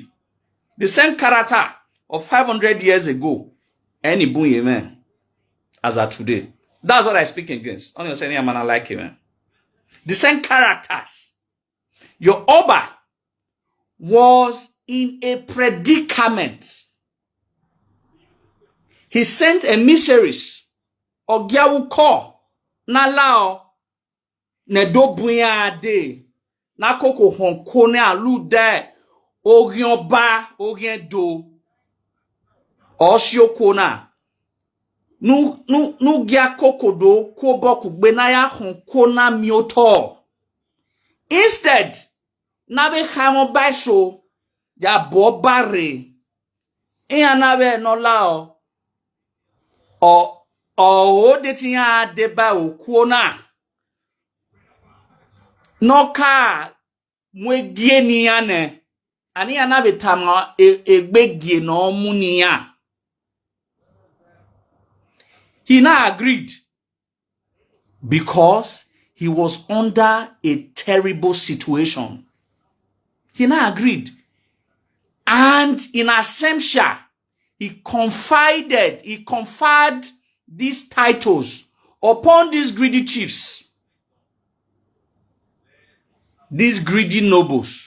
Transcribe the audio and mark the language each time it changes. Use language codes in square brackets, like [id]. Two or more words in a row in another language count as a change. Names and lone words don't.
[en] The same character of 500 years ago, any boy man, as of today. That's what I speak against. Only saying I'm like him. The same characters. Your Oba was in a predicament. He sent emissaries. [bin] Ogiawu ko na lao ne do buya de na koko honko ne alu de ogion ba ogien do osio kona nu gia koko do ko boku gbe na ya honko na mioto. Instead na be hamo ba so ya bo bare e na be no lao o de tiya de ba okuona no ka mwegie ni ane ani ana betama egbegie no munia. [en] He now agreed because he was under a terrible situation. He now agreed, and in Asemsha he conferred these titles upon these greedy chiefs, these greedy nobles.